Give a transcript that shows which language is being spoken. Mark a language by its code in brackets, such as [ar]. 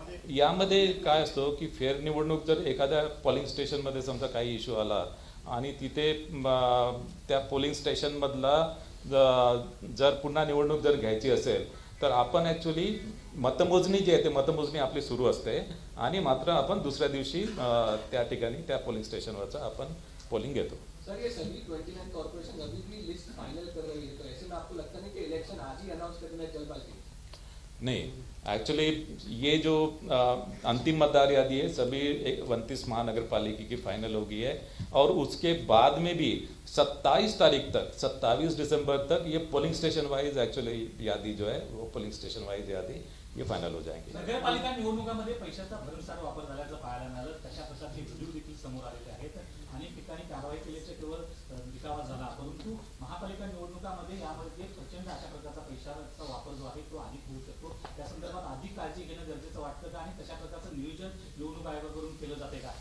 [mr] यामध्ये काय असतो की फेर निवडणूक जर एखाद्या पोलिंग स्टेशनमध्ये समजा काही इश्यू आला आणि तिथे त्या पोलिंग स्टेशनमधला जर पुन्हा निवडणूक जर घ्यायची असेल तर आपण ॲक्च्युली मतमोजणी जी आहे ते मतमोजणी आपली सुरू असते आणि मात्र आपण दुसऱ्या दिवशी त्या ठिकाणी त्या पोलिंग स्टेशनवरचा आपण पोलिंग घेतो. [hi] सर ये सभी 29 कॉर्पोरेशन अभी भी लिस्ट फाइनल कर रही है, तो ऐसे में आपको लगता नहीं कि इलेक्शन आज ही अनाउंस करना है जल्दबाजी? नहीं, एक्चुअली ये जो अंतिम मतदार यादी है सभी 29 महानगर पालिका की फाइनल हो गई है और उसके बाद में भी 27 तारीख तक 27 दिसंबर तक ये पोलिंग स्टेशन वाइज एक्चुअली यादी जो है वो पोलिंग स्टेशन वाइज यादी ये फाइनल हो जाएंगे. [mr] नगरपालिका निवडणुकामध्ये पैशाचा भरमसाठ वापर झाल्याचं पाहायला मिळालं. तशा प्रकारचे व्हिडिओ देखील समोर आलेले आहेत. अनेक ठिकाणी कारवाई केल्याचे केवळ दिखावा झाला, परंतु महापालिका निवडणुकामध्ये यामध्ये प्रचंड अशा प्रकारचा पैशाचा वापर जो आहे तो अधिक होऊ शकतो. त्या संदर्भात अधिक काळजी घेणं गरजेचं वाटतं का आणि तशा प्रकारचं नियोजन निवडणूक आयोगाकडून केलं जाते का?